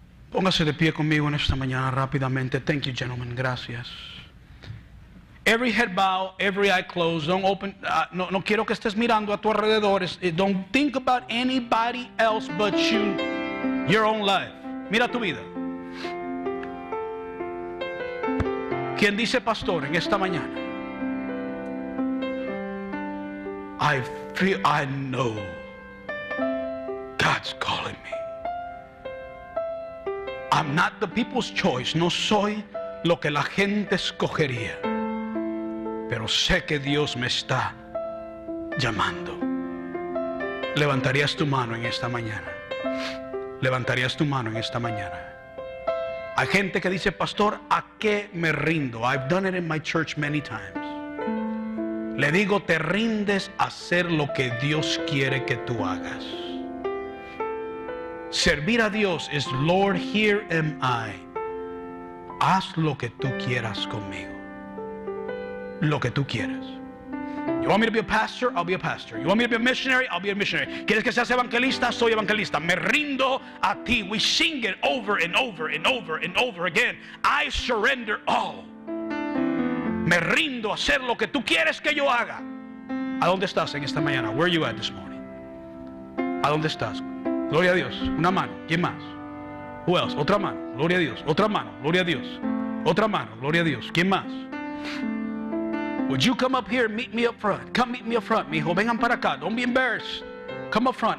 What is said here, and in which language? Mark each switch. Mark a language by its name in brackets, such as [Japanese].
[Spanish] Póngase de pie conmigo en esta mañana rápidamente. [English] Thank you, gentlemen. [Spanish] Gracias. [English] Every head bow, every eye closed. Don't open. [Spanish] No quiero que estés mirando a tu alrededor. [English] Don't think about anybody else but you, your own life. [Spanish] Mira tu vida. ¿Quién dice pastor en esta mañana? [English] I know God's calling me. I'm not the people's choice. [Spanish] No soy lo que la gente escogería, pero sé que Dios me está llamando. ¿Levantarías tu mano en esta mañana? ¿Levantarías tu mano en esta mañana? Hay gente que dice, pastor, ¿a qué me rindo? [English] I've done it in my church many times. [Spanish] Le digo, te rindes a hacer lo que Dios quiere que tú hagas. Servir a Dios es, [English] Lord, here am I. [Spanish] Haz lo que tú quieras conmigo. Lo que tú quieras. [English] You want me to be a pastor? I'll be a pastor. You want me to be a missionary? I'll be a missionary. [Spanish] ¿Quieres que seas evangelista? Soy evangelista. Me rindo a ti. [English] We sing it over and over and over and over again. I surrender all. [Spanish] Me rindo a hacer lo que tú quieres que yo haga. ¿A dónde estás en esta mañana? [English] Where are you at this morning? [Spanish] ¿A dónde estás? Gloria a Dios. Una mano. ¿Quién más? [English] Who else? [Spanish] Otra mano. Gloria a Dios. Otra mano. Gloria a Dios. Otra mano. Gloria a Dios. ¿Quién más? [English] Would you come up here and meet me up front? Come meet me up front, mijo. [Spanish] Vengan para acá. [English] Don't be embarrassed. Come up front.